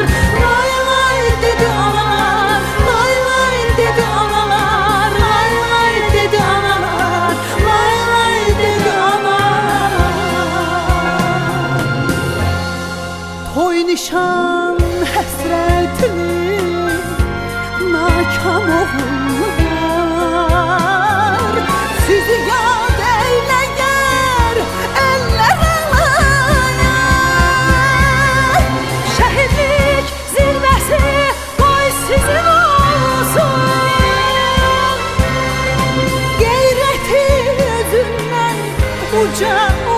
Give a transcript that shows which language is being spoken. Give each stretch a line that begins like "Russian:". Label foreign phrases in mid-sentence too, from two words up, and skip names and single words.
Turkish: Lay lay dedi analar, lay lay dedi analar, lay lay dedi analar, lay lay dedi analar.
Azerbaijani: Toy nişan həsrətli nakam oğullar, sizi yad eyleyer eller alaya.
Turkish: Şehitlik zirvesi koy sizin olsun, gayreti özünden uca